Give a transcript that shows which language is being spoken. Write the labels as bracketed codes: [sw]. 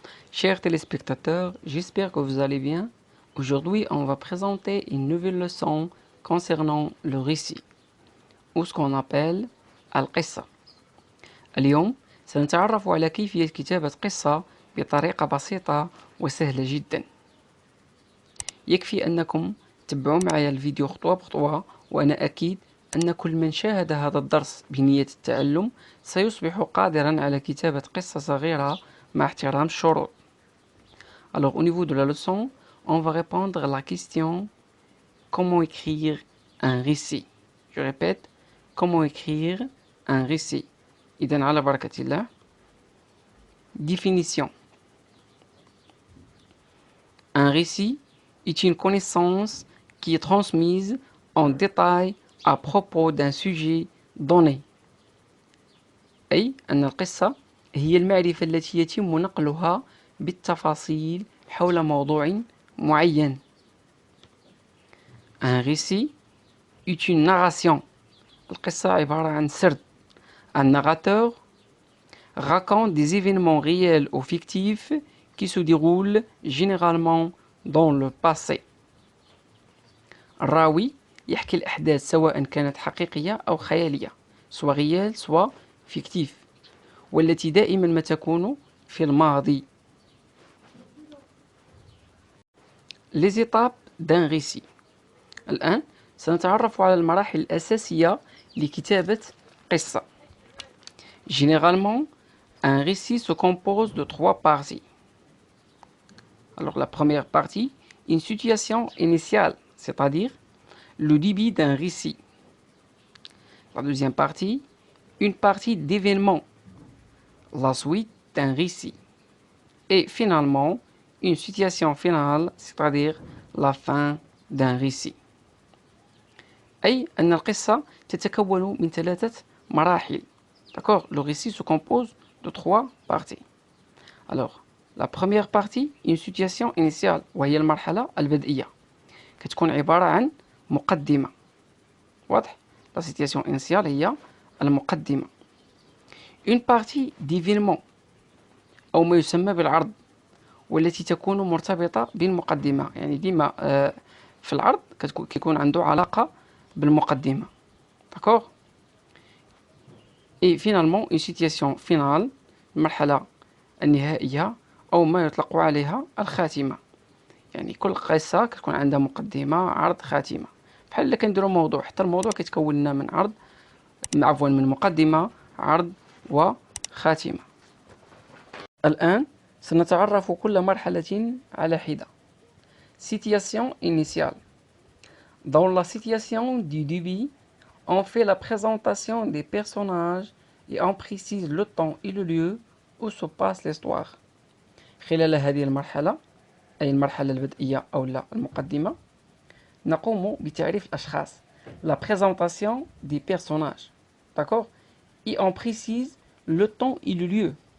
[fr] Chers téléspectateurs, j'espère que vous allez bien. Aujourd'hui, on va présenter une nouvelle leçon concernant le récit, ou ce qu'on appelle القصة. [ar] اليوم سنتعرف على كيفية كتابة قصة بطريقة بسيطة وسهلة جدا. يكفي أنكم تتبعوا معي الفيديو خطوة بخطوة، وأنا أكيد أن كل من شاهد هذا الدرس بنية التعلم سيصبح قادرا على كتابة قصة صغيرة مع احترام الشروط. [fr] Alors au niveau de la leçon, on va répondre à la question comment écrire un récit. Je répète, comment écrire un récit. [ar] إذن على بركة الله. Définition. [fr] Un récit est une connaissance qui est transmise en détail à propos d'un sujet donné. [ar] أي أن القصة هي المعرفة التي يتم نقلها بالتفاصيل حول موضوع معين. [fr] Un récit est une narration. [ar] القصة عبارة عن سرد. [fr] Un narrateur raconte des événements réels ou fictifs qui se déroulent généralement dans le passé. [ar] الراوي يحكي الأحداث سواء كانت حقيقية أو خيالية، سواء ريال سواء فيكتيف، والتي دائما ما تكون في الماضي. [fr] Les étapes d'un récit. [ar] الآن سنتعرف على المراحل الأساسية لكتابة قصة. [fr] Généralement, un récit se compose de 3 parties. Alors la première partie, une situation initiale, c'est-à-dire le début d'un récit. La deuxième partie, une partie d'événements, la suite d'un récit. Et finalement, une situation finale, c'est-à-dire la fin d'un récit. [ar] أي أن القصة تتكون من 3 مراحل. [fr] D'accord? Le récit se compose de 3 parties. Alors, la première partie, une situation initiale, [ar] وهي المرحلة البدئية. كتكون عبارة عن مقدمة. واضح؟ [fr] La situation initiale [ar] هي المقدمة. [fr] Une partie d'événement [ar] أو ما يسمى بالعرض، والتي تكون مرتبطة بالمقدمة. يعني ديما في العرض كيكون عنده علاقة بالمقدمة. [fr] D'accord? Et finalement une situation finale، [ar] المرحلة النهائية أو ما يطلق عليها الخاتمة. يعني كل قصة كتكون عندها مقدمة، عرض، خاتمة. بحال إلا كنديرو موضوع، حتى الموضوع كيتكون لنا من عرض، عفوا من مقدمة، عرض وخاتمة. الآن سنتعرف كل مرحلة على حدة. [fr] Situation initiale. Dans la situation du début, on fait la présentation des personnages et on précise le temps et le lieu où se passe l'histoire. [ar] خلال هذه المرحلة، أي المرحلة البدئية أو المقدمة، نقوم بتعريف الأشخاص. [fr] La présentation des personnages. D'accord? Et on précise le temps et le lieu.